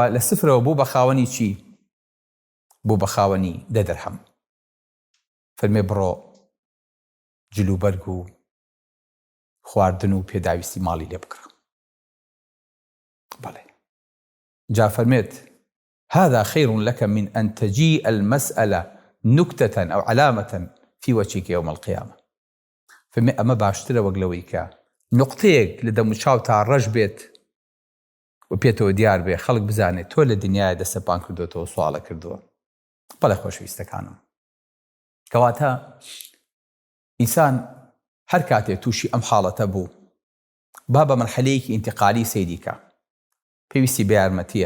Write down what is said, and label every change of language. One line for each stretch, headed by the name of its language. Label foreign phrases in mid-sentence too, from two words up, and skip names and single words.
Central Kurdish: لە سفرەوە بوو بە خاوەنی چی؟ بوو بە خاوەنی 10 دەرهەم. فەرمێ بڕۆ جلوبەرگ و خواردن و پێداویستی ماڵی لێ بکڕە. بەڵێ جا فەرمێت
Arabic: هذا خير لك من أن تجيء المسألة نكتة أو علامة في وجهك يوم القيامة.
Central Kurdish: فەرمێ ئەمە باشترە وەک لەوەی کە نقطەیەک لە دەم و چاو تا ڕەش بێت و پێتەوە دیار بێ خەڵک بزانێت تۆ لە دنیای دەسەپان کردوتەوە سوالە کردووە. بەڵێ خۆشەویستەکانم، کەواتە ئینسان هەر کاتێک تووشی ئەم حاڵەتە بوو با بە مەرحەلەیەکی ئینتیقالی سەیریکە، پێویستی بە یارمەتیە.